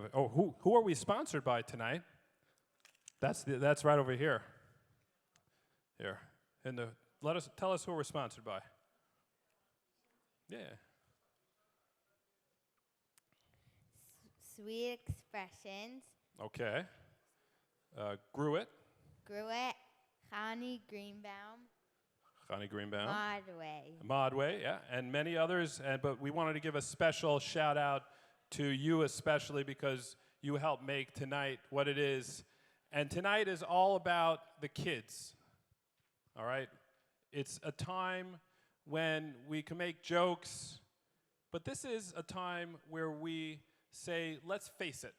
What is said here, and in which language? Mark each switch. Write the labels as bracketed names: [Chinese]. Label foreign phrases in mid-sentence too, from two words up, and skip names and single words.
[English] Oh, who are we sponsored by tonight? That's right over here. Here. Tell us who we're sponsored by. Yeah. Sweet Expressions. Okay. Gruit. Gruit. Connie Greenbaum. Connie Greenbaum. Modway. Modway, yeah, and many others. But we wanted to give a special shout out to you especially because you helped make tonight what it is. And tonight is all about the kids, all right? It's a time when we can make jokes, but this is a time where we say, let's face it.